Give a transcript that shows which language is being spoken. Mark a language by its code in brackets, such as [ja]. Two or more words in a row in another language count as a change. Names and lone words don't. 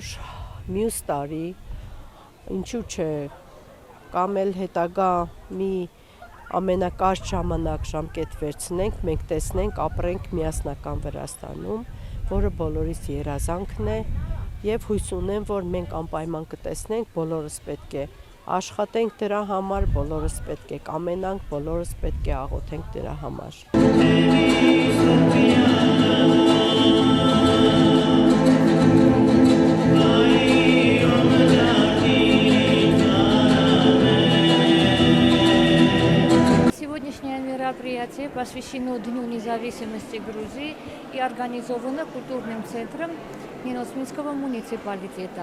[hy] մյուս տարի, ինչու չէ, կամ էլ հետագա մի ամենակարճ ժամկետ վերցնենք, մենք տեսնենք, ապրենք միասնական Վրաստանում, որը բոլորիս երազանքն է, և հույս ունեմ, որ մենք անպայման կտեսնենք, բոլորս պետք է աշխատենք դրա համար, բոլորս պետք է կամենանք, բոլորս պետք է աղոթենք դրա համար։ [ru] Сегодняшнее мероприятие посвящено Дню независимости Грузии и организовано культурным центром Ниносминского муниципалитета.